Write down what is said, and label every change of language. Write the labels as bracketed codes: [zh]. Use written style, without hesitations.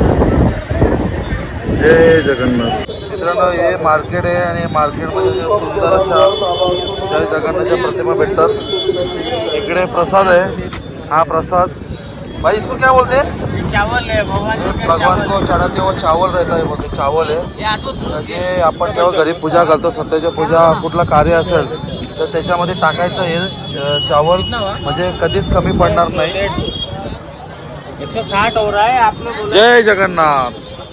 [mr] जय जगन्नाथ. मित्रांनो हे मार्केट आहे आणि मार्केटमध्ये सुंदर अशा जय जगन्नाथच्या प्रतिमा भेटतात. इकडे प्रसाद आहे. [hi] हा प्रसाद भाई इसको क्या बोलते हैं? चावल है भगवान को चढ़ाते वो चावल रहता है. [mr] बोलते चावल आहे जे आपण जेव्हा घरी पूजा घालतो सत्याच्या पूजा कुठला कार्य असेल तर त्याच्यामध्ये टाकायचं हे चावल म्हणजे कधीच कमी पडणार नाही. [hi] 160 हो रहा है आप लोग. [mr] जय जगन्नाथ.